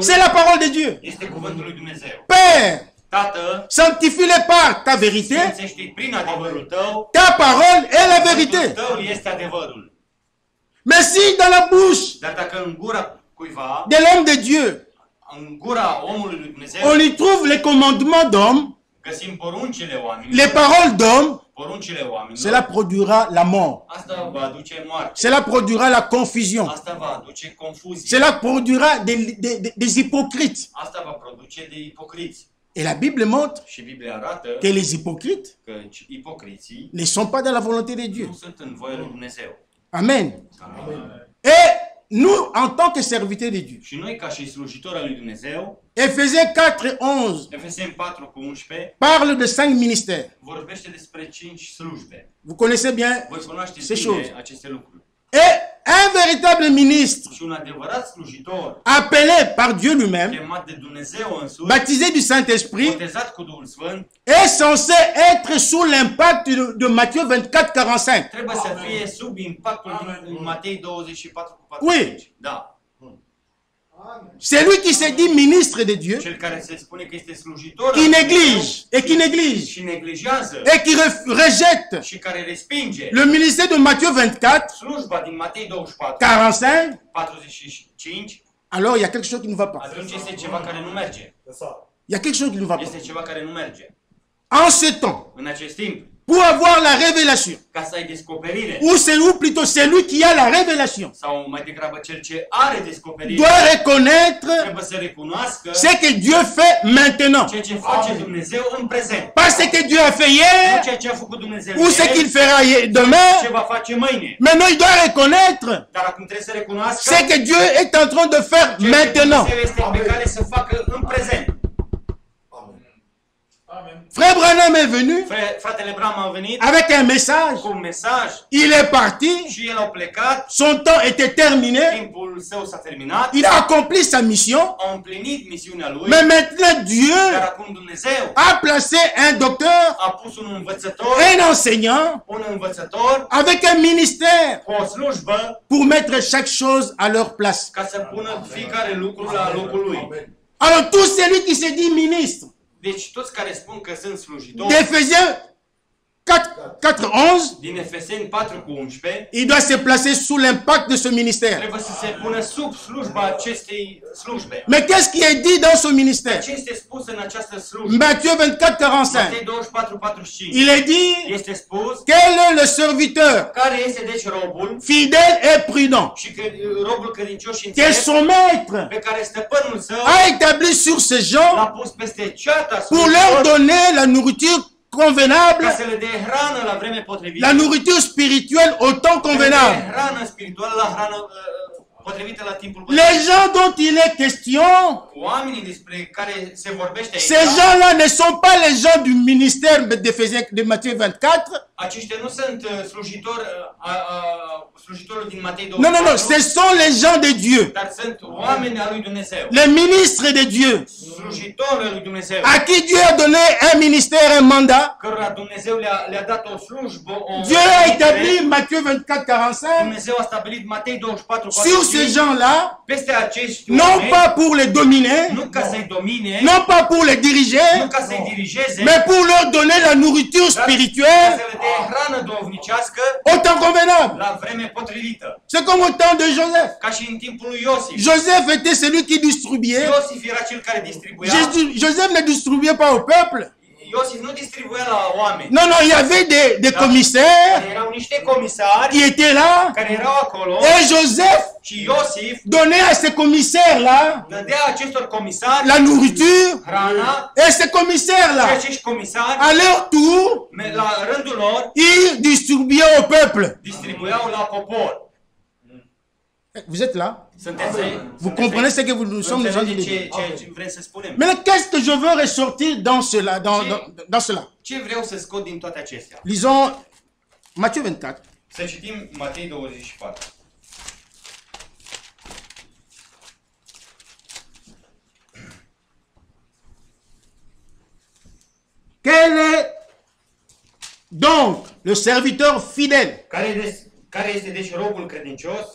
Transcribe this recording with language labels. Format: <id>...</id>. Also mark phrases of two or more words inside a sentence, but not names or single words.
<fr>c'est la parole de Dieu.</fr> <ro>este cuvântul lui Dumnezeu.</ro> <fr>Père,</fr> <ro>Tată,</ro> <fr>sanctifie-le par ta vérité.</fr> <ro>sfințește-i prin adevărul tău.</ro> <fr>Ta parole est la</fr> <ro>Cuvântul</ro> <fr>vérité.</fr> <ro>tău este adevărul.</ro> <fr>Mais si dans la bouche</fr> <ro>Dar dacă în gura cuiva,</ro> <fr>de l'homme de Dieu,</fr> <ro>în gura omului lui Dumnezeu,</ro> <fr>on y trouve les commandements d'homme,</fr> <ro>găsim poruncile</ro> <fr>les</fr> <ro>oamenilor,</ro> <fr>paroles d'homme,</fr> <ro>poruncile oamenilor,</ro> <fr>cela produira la mort.</fr> <ro>asta va aduce moarte.</ro> <fr>Cela produira la confusion.</fr> <ro>Asta va aduce confuzie.</ro> <fr>Cela produira des hypocrites.</fr> <ro>Asta va produce de ipocriți.</ro> <fr>Et la Bible montre</fr> <ro>Și Biblia arată</ro> <fr>que les hypocrites</fr> <ro>că ipocriții</ro> <fr>ne sont pas dans la volonté de Dieu.</fr> <ro>nu sunt în voia lui Dumnezeu.</ro> <fr>Amen.</fr> <ro>Amin.</ro> <fr>Et nous, en tant que serviteurs de Dieu,</fr> <ro>Și noi, ca și slujitori al lui Dumnezeu,</ro> <fr>Ephésiens 4:11</fr> <ro>Efeseni 4:11,</ro> <fr>parle de 5 ministères.</fr> <ro>vorbește despre 5 slujbe.</ro> <fr>Vous connaissez bien.</fr> <ro>Voi cunoașteți</ro> <fr>Ces</fr> <ro>bine</ro> <fr>choses.</fr> <ro>aceste lucruri.</ro> <fr>Et un véritable ministre,</fr> <ro>Și un adevărat slujitor,</ro> <fr>appelé par Dieu lui-même,</fr> <ro>chemat de Dumnezeu însuși,</ro> <fr>baptisé du Saint-Esprit,</fr> <ro>botezat cu Duhul Sfânt,</ro> <fr>est censé être sous l'impact de Matthieu 24:45.</fr> <ro>trebuie să fie sub impactul din Matei 24:45.</ro> <fr>Oui.</fr> <ro>Da.</ro> <fr>Celui qui se dit ministre de Dieu,</fr> <ro>Cel care se spune că este slujitor</ro> <fr>qui</fr> <ro>al lui</ro> <fr>néglige</fr> <ro>Dumnezeu</ro> <fr>et qui néglige</fr> <ro>și neglijează</ro> <fr>et qui rejette</fr> <ro>și care respinge</ro> <fr>le ministère de Matthieu 24,</fr> <ro>slujba din Matei 24,</ro> <fr>45,</fr> <ro>45,</ro> <fr>alors il y a quelque chose qui ne va pas.</fr> <ro>atunci este ceva care nu merge.</ro> <fr>Il y a quelque chose qui ne va pas.</fr> <ro>Este ceva care nu merge.</ro> <fr>En ce temps,</fr> <ro>În acest timp,</ro> <fr>pour avoir la révélation,</fr> <ro>ca să ai descoperire,</ro> <fr>ou plutôt celui qui a la révélation,</fr> <ro>sau mai degrabă cel ce are descoperire,</ro> <fr>doit reconnaître</fr> <ro>trebuie să recunoască</ro> <fr>ce que Dieu fait maintenant.</fr> <ro>ceea ce face Dumnezeu în prezent.</ro> <fr>Pas ce que Dieu a fait</fr> <ro>Nu</ro> <fr>hier,</fr> <ro>ceea ce a făcut Dumnezeu</ro> <fr>ou ce</fr> <ro>ieri,</ro> <fr>qu'il fera</fr> <ro>ce</ro> <fr>demain.</fr> <ro>va face mâine.</ro> <fr>Maintenant, il doit reconnaître</fr> <ro>Dar acum trebuie să recunoască</ro> <fr>ce que Dieu est en train de faire</fr> <ro>ceea ce</ro> <fr>maintenant.</fr> <ro>Dumnezeu este pe care să facă în prezent.</ro> <fr>Frère Branham est venu</fr> <ro>Fratele Bram a venit</ro> <fr>avec un message.</fr> <ro>cu un mesaj</ro> <fr>Il est parti.</fr> <ro>și el a plecat,</ro> <fr>Son temps était terminé.</fr> <ro>timpul său s-a terminat,</ro> <fr>Il a accompli sa mission.</fr> <ro>a împlinit misiunea lui,</ro> <fr>Mais maintenant,</fr> <ro>dar</ro> <fr>Dieu</fr> <ro>acum Dumnezeu</ro> <fr>a placé un docteur,</fr> <ro>a pus un învățător,</ro> <fr>un enseignant,</fr> <ro>un învățător</ro> <fr>avec un ministère</fr> <ro>cu o slujbă</ro> <fr>pour mettre chaque chose à leur place.</fr> <ro>ca să pună fiecare lucru la locul lui.</ro> <fr>Alors, tout celui qui se dit ministre,</fr> <ro>Deci toți care spun că sunt slujitori,</ro> <fr>d'Éphésiens 4:11,</fr> <ro>din Efeseni 4:11,</ro> <fr>il doit se placer sous l'impact de ce ministère.</fr> <ro>trebuie să se pună sub slujba acestei slujbe.</ro> <fr>Mais qu'est-ce qui est dit dans ce ministère?</fr> <ro>Ce este spus în această slujbă?</ro> <fr>Matthieu 24:45.</fr> <ro>Matei 24:45.</ro> <fr>Il est dit,</fr> <ro>Este spus</ro> <fr>quel est le serviteur</fr> <ro>care este deci robul</ro> <fr>fidèle et prudent</fr> <ro>și că robul credincios și</ro> <fr>que</fr> <ro>înțelept</ro> <fr>son maître</fr> <ro>pe care stăpânul său</ro> <fr>a établi sur ces gens</fr> <ro>l-a pus peste ceata</ro> <fr>pour leur</fr> <ro>slujilor</ro> <fr>donner la nourriture convenable,</fr> <ro>ca să le dea hrană la vreme potrivită.</ro> <fr>la nourriture spirituelle au temps</fr> <ro>Să le dea</ro> <fr>convenable.</fr> <ro>hrană spirituală la hrană potrivită la timpul</ro> <fr>Les</fr> <ro>potrivit.</ro> <fr>gens dont il est question,</fr> <ro>Oamenii despre care se vorbește</ro> <fr>ces</fr> <ro>aici,</ro> <fr>gens-là ne sont pas les gens du ministère d'Éphésiens de Matthieu 24.</fr> <ro>aceștia nu sunt slujitorul din Matei</ro> <fr>Non, non, non,</fr> <ro>24,</ro> <fr>ce sont les gens de Dieu,</fr> <ro>dar sunt oameni al lui Dumnezeu.</ro> <fr>les ministres de Dieu,</fr> <ro>Slujitorul al lui Dumnezeu,</ro> <fr>à qui Dieu a donné un ministère, un mandat.</fr> <ro>cărora Dumnezeu le-a dat o slujbă, o</ro> <fr>Dieu a</fr> <ro>trimitere.</ro> <fr>établi Matthieu 24:45</fr> <ro>Dumnezeu a stabilit Matei 24,</ro> <fr>sur ces gens-là,</fr> <ro>peste acești</ro> <fr>non</fr> <ro>oameni,</ro> <fr>pas pour les dominer,</fr> <ro>nu ca să-i domine,</ro> <fr>non pas pour les</fr> <ro>nu</ro> <fr>diriger,</fr> <ro>ca să-i dirigeze,</ro> <fr>mais pour leur donner la nourriture</fr> <ro>dar ca</ro> <fr>spirituelle</fr> <ro>să le dea hrană duhovnicească</ro> <fr>au temps convenable.</fr> <ro>la vreme potrivită.</ro> <fr>C'est comme au temps de Joseph.</fr> <ro>Ca și în timpul lui Iosif.</ro> <fr>Joseph était celui qui distribuait.</fr> <ro>Iosif era cel care distribuia.</ro> <fr>Joseph ne distribuait pas au peuple.</fr> <ro>Iosif nu distribuia la oameni.</ro> <fr>Non, non, il y avait des commissaires</fr> <ro>Erau niște comisari</ro> <fr>qui étaient là.</fr> <ro>care erau acolo</ro> <fr>Et Joseph</fr> <ro>și Iosif</ro> <fr>donnait à ces commissaires-là</fr> <ro>dădea acestor comisari</ro> <fr>la nourriture.</fr> <ro>hrana</ro> <fr>Et ces</fr> <ro>și</ro> <fr>commissaires-là,</fr> <ro>acești comisari</ro> <fr>à leur tour,</fr> <ro>la rândul lor</ro> <fr>ils distribuaient au peuple.</fr> <ro>distribuiau la popor.</ro> <fr>Vous êtes là? Vous</fr> <ro>Sunteți</ro> <fr>comprenez ce que nous sommes en train de dire?</fr> <ro>ce vrem să spunem.</ro> <fr>Mais qu'est-ce que je veux ressortir dans cela? Dans cela?</fr> <ro>Ce vreau să scot din toate acestea?</ro> <fr>Lisons Matthieu 24.</fr> <ro>Să citim Matei 24.</ro> <fr>Quel est donc le serviteur fidèle</fr> <ro>Care este deci robul credincios</ro>